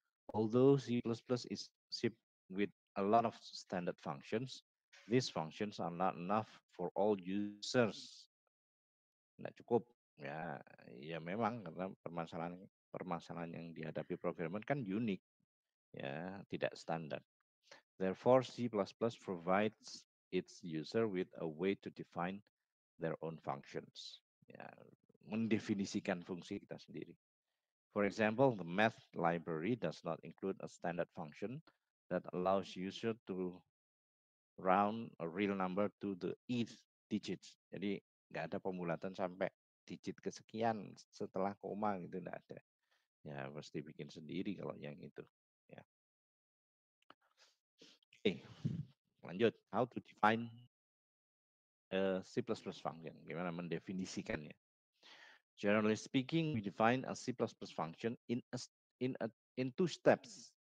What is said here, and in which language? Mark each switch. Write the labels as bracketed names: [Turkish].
[English] Although C++ is shipped with a lot of standard functions, these functions are not enough for all users. [Indonesian] Tidak cukup ya, ya memang karena permasalahan yang dihadapi programmer kan unik, ya tidak standar. [English] Therefore, C++ provides its user with a way to define their own functions. [Indonesian] Ya, mendefinisikan fungsi kita sendiri. [English] For example, the math library does not include a standard function that allows user to round a real number to the eth digits. [Indonesian] Jadi nggak ada pembulatan sampai digit kesekian setelah koma gitu, nggak ada. Ya pasti bikin sendiri kalau yang itu. Ya. Oke, lanjut. [English] How to define C++ function? [Indonesian] Gimana mendefinisikannya? [English] Generally speaking, we define a C++ function in two steps.